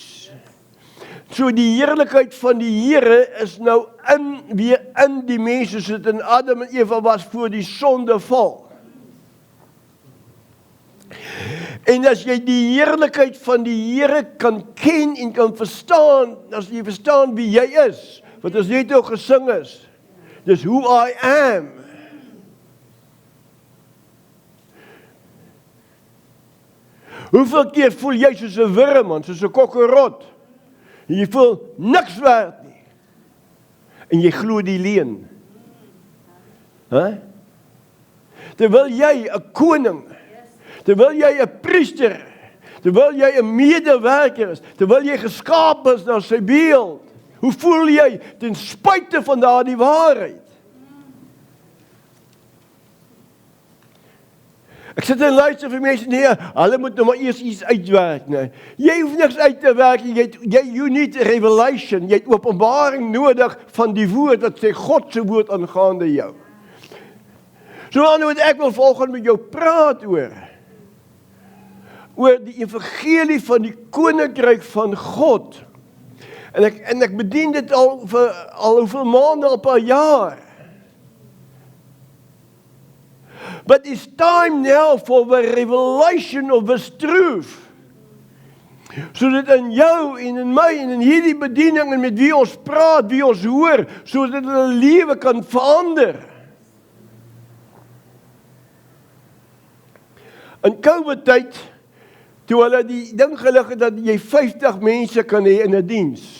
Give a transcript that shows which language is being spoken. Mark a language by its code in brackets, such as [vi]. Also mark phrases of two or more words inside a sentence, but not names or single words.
[af] So die heerlikheid van die Here is nou weer in die mens, soos dit in Adam en Eva was voor die sondeval. En as jy die heerlikheid van die Here kan ken en kan verstaan, as jy verstaan wie jy is, wat ons net ook gesing is, dis [en] who I am. [af] Hoeveel keer voel jy soos 'n wurm, soos 'n kokkerot? En jy voel niks werd nie. En jy glo die leuen. Terwyl jy 'n koning, terwyl jy 'n priester, terwyl jy 'n medewerker is, terwyl jy geskaap is na sy beeld, hoe voel jy ten spyte van daardie waarheid? Ek sit en luister vir mense, nee, hulle moet nou maar eers iets uitwerk, nee. Jy hoef niks uit te werk, [en] you need revelation, [af] jy het openbaring nodig van die woord, wat sê God se woord aangaande jou. So anders ek wil volgende met jou praat oor die evangelie van die koninkryk van God. En ek bedien dit al hoeveel maande, al 'n paar jaar. [en] But it's time now for the revelation of this truth. [af] Sodat in jou en in my en in hierdie bediening en met wie ons praat, wie ons hoor, sodat hulle lewe kan verander. In COVID-tyd, toe hulle die ding gelig het dat jy 50 mense kan hê in 'n diens.